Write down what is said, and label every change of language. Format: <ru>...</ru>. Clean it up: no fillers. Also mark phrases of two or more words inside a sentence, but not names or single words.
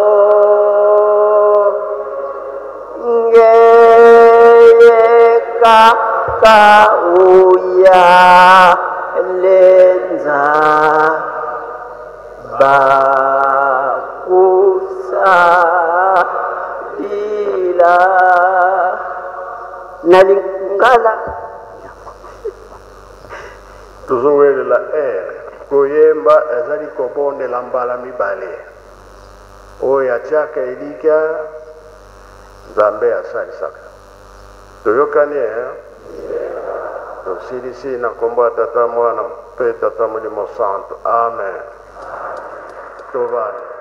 <ln>ngeye kaka uya lenza bakusa bila nalingala tuzowele la koyemba ezali kobondela mbala mibale oyo atiaka elika nzambe asalisaka toyokani tosilisi na kombo ya tata mwana mpe tata molimo santo amen tovanda</ln>